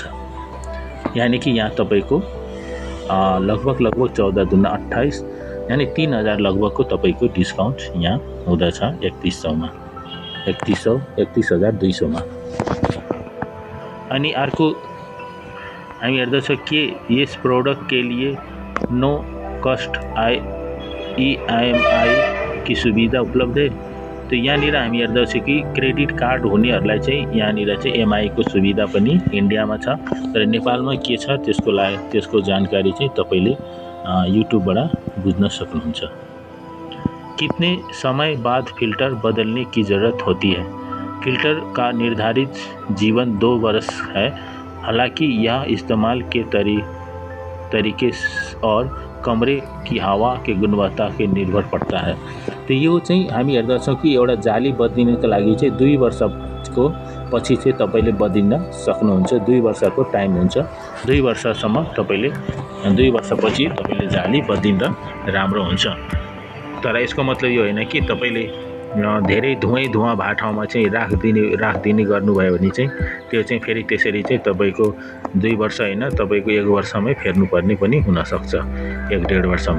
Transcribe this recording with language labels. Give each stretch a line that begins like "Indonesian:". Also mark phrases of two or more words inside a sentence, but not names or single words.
Nepali: यानी कि यहाँ तपाईको लगभग 14 दुना 28 यानी 3,000 लगभगको तपाईको डिस्काउन्ट यहाँ हुँदछ 3100 मा 31,200 मा। अनि अर्को हामी हेर्दछौं कि यस
Hindi: प्रोडक्ट के लिए
English: no cost
Hindi: EMI की सुविधा उपलब्ध है।
Nepali: तो यहाँनिर हामी हेर्दछौं कि
English: credit card
Nepali: हुनेहरूलाई चाहिँ यहाँनिर चाहिँ एमआई को सुविधा पनि इन्डियामा छ। तर नेपालमा के छ त्यसको जानकारी चाहिँ तपाईले युट्युबबाट बुझ्न सक्नुहुन्छ।
Hindi: कितने समय बाद फिल्टर बदलने की जरूरत होती है। फिल्टर का निर्धारित जीवन 2 वर्ष है। हालांकि यह इस्तेमाल के तरीके और कमरे की हावा के गुणवत्ता के निर्भर पड़ता है।
Nepali: तो यो चाहिँ हामी हेर्दछौं कि एउटा जाली बदलिनको लागि चाहिँ 2 वर्षको पछि चाहिँ तपाईले बदलिन सक्नुहुन्छ। 2 वर्षको टाइम हुन्छ। 2 वर्षसम्म तपाईले 2 वर्षपछि तपाईले जाली बदलिँदा राम्रो हुन्छ। तर यसको मतलब यो हैन कि तपाईले धेरै धुवा भए ठाउँमा चाहिँ राखदिने गर्नुभयो भने चाहिँ त्यो चाहिँ फेरि त्यसरी चाहिँ तपाईको 2 वर्ष हैन तपाईको 1 वर्षमै फेर्नुपर्ने पनि हुन सक्छ 1.5 वर्षमै।